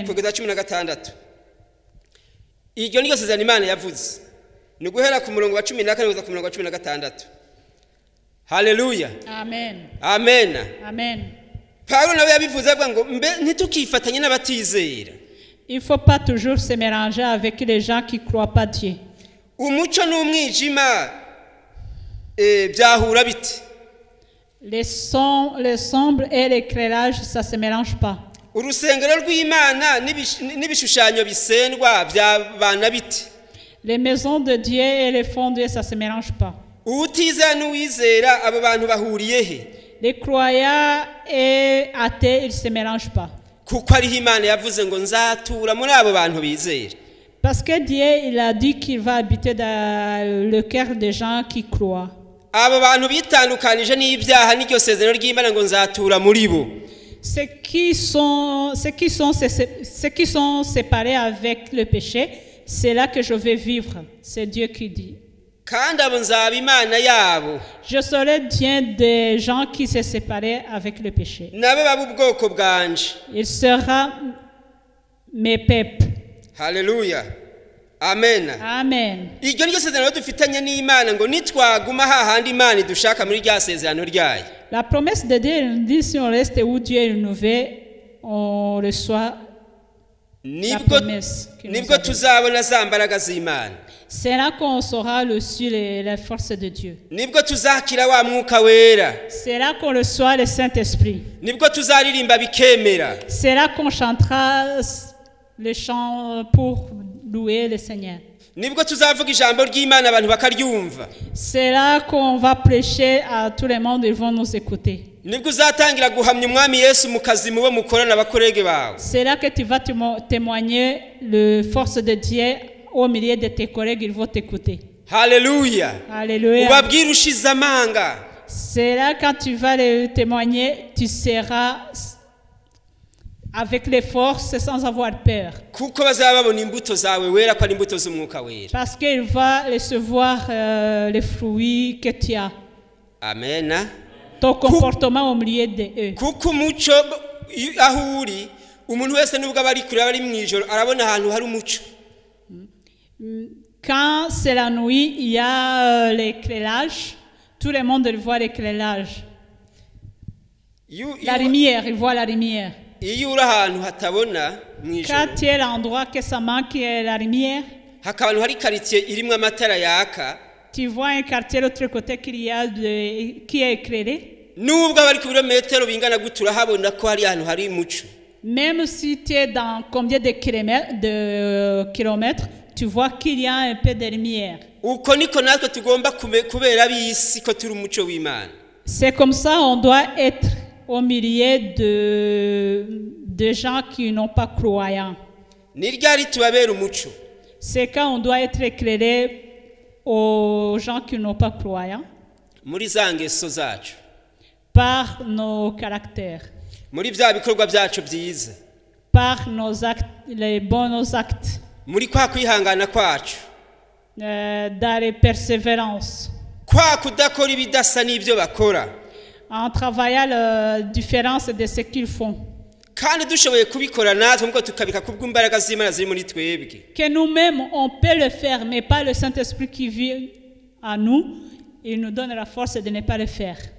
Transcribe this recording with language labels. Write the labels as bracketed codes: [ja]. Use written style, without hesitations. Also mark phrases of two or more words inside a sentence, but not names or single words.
[rw] Kugeza 16. Iryo ni sezerano Imana yavuze, ni guhera ku murongo wa 14 kugeza ku murongo wa 16. Haleluya. Amen. Amen. Amen. Paulo nawe yabivuze avuga ngo mbe ntitukifatanye n'abatizera. [fr] Il faut pas toujours se mélanger avec les gens qui croient pas Dieu. [rw] Umucyo n'umwijima byahura bite? [fr] Les sombres et l'éclairage, ça se mélange pas. [rw] Urusengero rw'Imana n'ibishushanyo bisendwa byabana bite? [fr] Les maisons de Dieu et les fondés, ça se mélange pas. [rw] Utiza n'uwizera abo bantu bahuriye he? [fr] Les croyants et athées, ils se mélangent pas. [rw] Kuko ari Imana yavuze ngo nzatura muri abo bantu bizera. [fr] Parce que Dieu, il a dit qu'il va habiter dans le cœur des gens qui croient. [rw] Abo bantu bitandukanije n'ibyaha n'iryo sezerano ry'Imana ngo nzatura muri bo. [fr] Ceux qui sont séparés avec le péché, c'est là que je vais vivre. C'est Dieu qui dit. [rw] Kandi abo nzaba Imana yabo. [fr] Je serai Dieu des gens qui se séparaient avec le péché. [rw] Nabo baba ubwoko bwanje. [fr] Il sera mes peuples. [rw] Haleluya. Amen. Amen. Iryo ni sezerano dufitanye n'Imana ngo nitwaguma hahandi Imana dushaka muri rya sezerano ryayo. [fr] La promesse de Dieu nous dit si on reste où Dieu nous veut, on reçoit la promesse. [rw] Nibwo tuzabona za mbaraga z'Imana. [fr] C'est là qu'on saura le ciel et la force de Dieu. [rw] Nibwo tuzakira wa mwuka wera. [fr] C'est là qu'on reçoit le Saint-Esprit. [rw] Nibwo tuzaririmba bikemera. [fr] C'est là qu'on chantera les chants pour louer le Seigneur. [rw] Nibwo tuzavuga ijambo ry'Imana abantu bakaryumva. [fr] C'est là qu'on va prêcher à tout le monde, ils vont nous écouter. [rw] Nibwo uzatangira guhamya umwami Yesu mu kazi mubo mukorana abakorege bawe. [fr] C'est là que tu vas témoigner la force de Dieu au milieu de tes collègues, ils vont t'écouter. [rw] Haleluya. [fr] Alléluia. [rw] Ubabwira ushize amanga. [fr] C'est là quand tu vas le témoigner, tu seras avec les forces sans avoir peur. [rw] Kuko bazaba babona imbuto zawe wera kwa imbuto z'umwuka wera. [fr] Parce qu'il va recevoir les fruits que tu as. [rw] Amen. [fr] Ton comportement au milieu de eux. [rw] Kuko umucyo ahuri umuntu wese nubwo bari kure bari mwijoro arabona ahantu hari umucyo. [fr] Quand c'est la nuit, il y a l'éclairage. Tout le monde voit l'éclairage. La lumière, il voit la lumière. [rw] Iyo uri ahantu hatabona mwijoro. [fr] Quand tu es à l'endroit que ça manque la lumière. [rw] Hakabantu hari quartier irimo amatara yaka. [fr] Tu vois un quartier de l'autre côté qui est éclairé. [rw] Nubwo bari ku birometero bingana gutura habona ko hari ahantu hari umucyo. [fr] Même si tu es dans combien de kilomètres, tu vois qu'il y a un peu de lumière. [rw] Uko niko natwe tugomba kubera bisi ko turi umucyo w'Imana. [fr] C'est comme ça on doit être au milieu de gens qui n'ont pas croyants. [rw] Ni ryari tubabera umucyo. [fr] C'est quand on doit être éclairé aux gens qui n'ont pas croyants. [rw] Muri za ngeso zacu. [fr] Par nos caractères. [rw] Muri bya bikorwa byacu byiza. [fr] Par nos actes, les bons actes. [rw] Muri kwa kwihangana kwacu. [fr] Dans les persévérances. en travaillant la différence de ce qu'ils font. Que nous-mêmes, on peut le faire, mais pas le Saint-Esprit qui vit à nous, il nous donne la force de ne pas le faire.